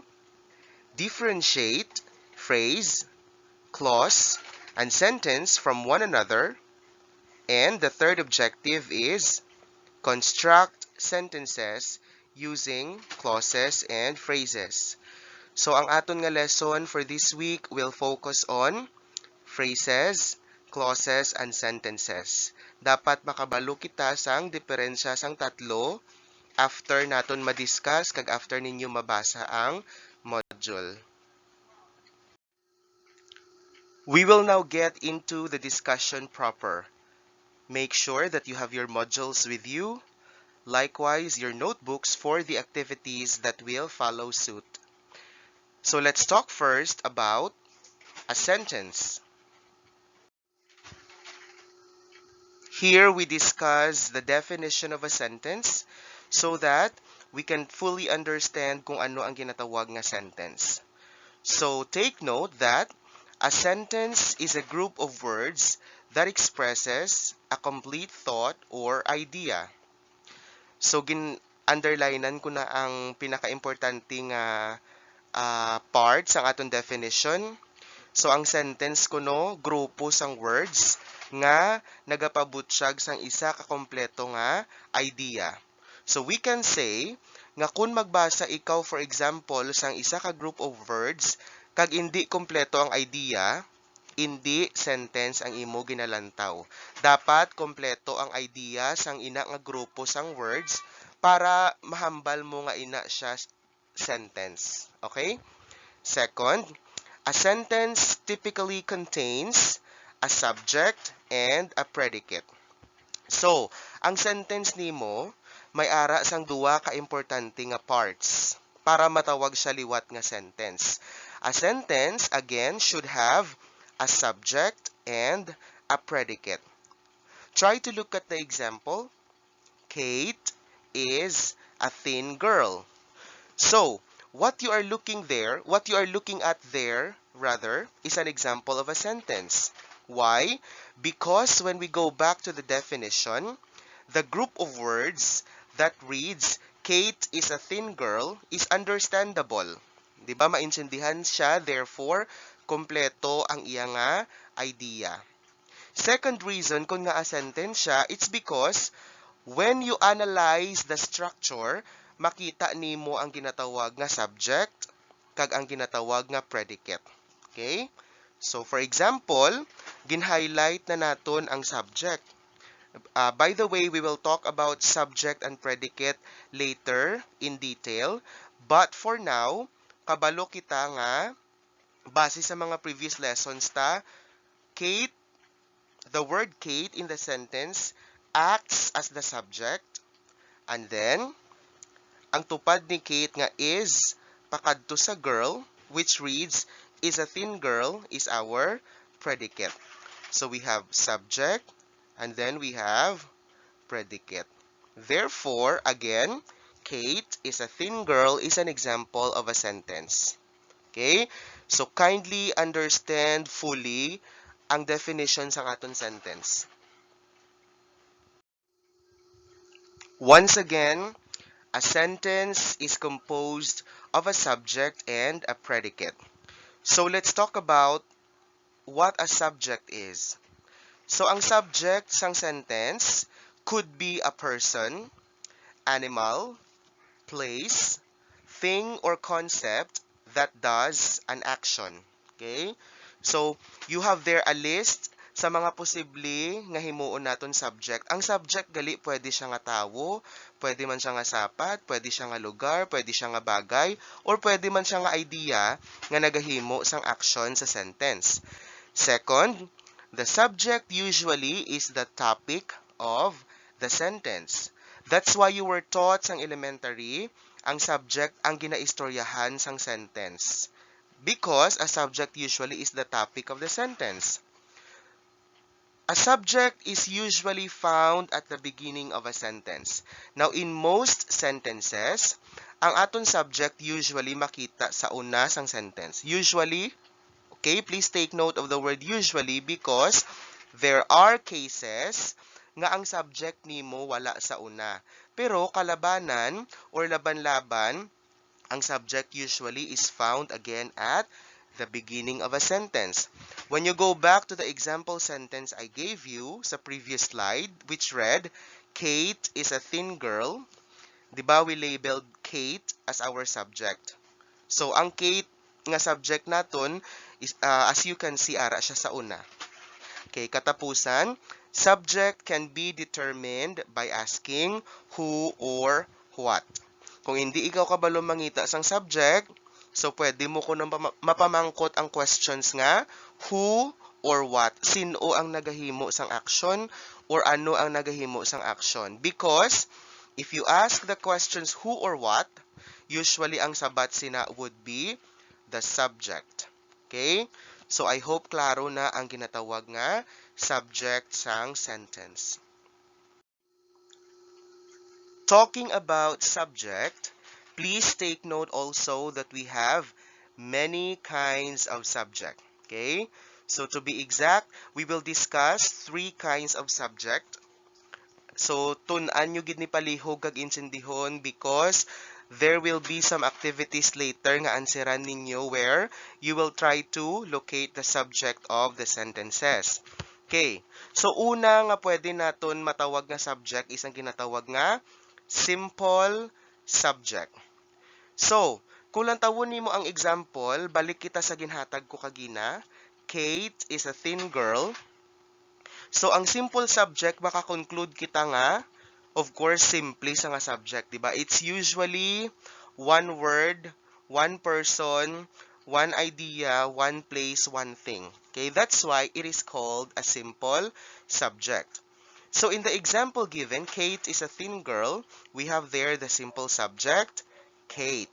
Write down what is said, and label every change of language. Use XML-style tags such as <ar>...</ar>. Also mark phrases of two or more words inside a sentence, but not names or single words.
<en>Differentiate phrase, clause, and sentence from one another. And the third objective is construct sentences using clauses and phrases. So</en> <hil>ang aton nga lesson</hil> <en>for this week will focus on phrases, clauses, and sentences.</en> <hil>Dapat makabalo kita sang diferensya sang tatlo after naton madiscuss kag after ninyo mabasa ang module.</hil> <en>We will now get into the discussion proper. Make sure that you have your modules with you. Likewise, your notebooks for the activities that will follow suit. So let's talk first about a sentence. Here we discuss the definition of a sentence so that we can fully understand</en> <hil>kung ano ang ginatawag nga sentence.</hil> <en>So take note that a sentence is a group of words that expresses a complete thought or idea.</en> <hil>So underlinean ko na ang pinaka-importante nga part sa atong definition. So ang sentence ko no, grupo sang words nga nagapabutyag sang isa ka kompleto nga idea.</hil> <en>So we can say</en> <hil>nga kung magbasa ikaw</hil> <en>for example</en> <hil>sang isa ka</hil> <en>group of words</en> <hil>kag hindi kompleto ang idea, hindi sentence ang imo ginalantaw. Dapat kompleto ang idea sang ina nga grupo sang words para mahambal mo nga ina siya sentence.</hil> <en>Okay? Second, a sentence typically contains a subject and a predicate. So,</en> <hil>ang sentence nimo may ara sang duwa ka importante nga parts para matawag siya liwat nga sentence.</hil> <en>A sentence, again, should have a subject and a predicate. Try to look at the example. Kate is a thin girl. So, what you are looking at there, rather, is an example of a sentence. Why? Because when we go back to the definition, the group of words that reads, Kate is a thin girl, is understandable.</en> <hil>Di ba? Maintindihan siya, therefore, kompleto ang iya nga idea.</hil> <en>Second reason</en> <hil>kung nga</hil> <en>a sentence siya, it's because when you analyze the structure,</en> <hil>makita nimo ang ginatawag nga subject kag ang ginatawag nga predicate. Okay?</hil> <en>So for example,</en> <hil>gin-highlight na naton ang subject.</hil> <en>By the way, we will talk about subject and predicate later in detail. But for now,</en> <hil>kabalo kita nga base sa mga previous lessons</hil> <en>Kate, the word Kate in the sentence acts as the subject, and then</en> <hil>ang tupad ni Kate nga</hil> <en>is pakadto sa girl, which reads is a thin girl, is our predicate. So we have subject and then we have predicate. Therefore, again, Kate is a thin girl is an example of a sentence. Okay? So kindly understand fully</en> <hil>ang definition sa aton sentence.</hil> <en>Once again, a sentence is composed of a subject and a predicate. So let's talk about what a subject is. So</en> <hil>ang subject sang sentence</hil> <en>could be a person, animal, place, thing or concept that does an action. Okay? So you have there a list</en> <hil>sa mga posible nga himuon naton subject. Ang subject gali pwede siya nga tawo, pwede man siya nga sapat, pwede siya nga lugar, pwede siya nga bagay, or pwede man siya nga idea nga nagahimo sang action sa sentence.</hil> <en>Second, the subject usually is the topic of the sentence. That's why you were taught</en> <hil>sang elementary, ang subject ang ginaistoryahan sang sentence.</hil> <en>Because a subject usually is the topic of the sentence. A subject is usually found at the beginning of a sentence. Now, in most sentences,</en> <hil>ang aton subject usually makita sa una sang sentence.</hil> <en>Usually, okay, please take note of the word usually because there are cases</en> <hil>nga ang subject nimo wala sa una. Pero kalabanan or laban-laban, ang subject usually</hil> <en>is found again at the beginning of a sentence. When you go back to the example sentence I gave you sa previous slide, which read, Kate is a thin girl,</en> <hil>di ba</hil> <en>we labeled Kate as our subject. So,</en> <hil>ang Kate nga subject naton,</hil> <en>is, as you can see,</en> <hil>ara siya sa una. Okay, katapusan,</hil> <en>subject can be determined by asking who or what.</en> <hil>Kung hindi ikaw kabalo mangita sang subject, so pwede mo ko nang mapamangkot ang questions nga,</hil> <en>who or what?</en> <hil>Sino ang nagahimo sang action or ano ang nagahimo sang action?</hil> <en>Because if you ask the questions who or what, usually</en> <hil>ang sabat sina</hil> <en>would be the subject. Okay? So I hope</en> <hil>klaro na ang ginatawag nga subject sang sentence.</hil> <en>Talking about subject, please take note also that we have many kinds of subject. Okay? So to be exact, we will discuss 3 kinds of subject. So</en> <hil>tun-an nyo gid ni palihog kag insindihon</hil> <en>because there will be some activities later</en> <hil>nga anseran ninyo</hil> <en>where you will try to locate the subject of the sentences. Okay.</en> <hil>So una nga pwede naton matawag nga subject is ang ginatawag nga simple subject. So, kung lang tawon nimo ang example, balik kita sa ginhatag ko kagina.</hil> <en>Kate is a thin girl. So,</en> <hil>ang simple subject, makakonclude kita nga,</hil> <en>of course,</en> <hil>simple sa nga subject, di ba?</hil> <en>It's usually one word, one person, one idea, one place, one thing. Okay, that's why it is called a simple subject. So, in the example given, Kate is a thin girl. We have there the simple subject, Kate.</en>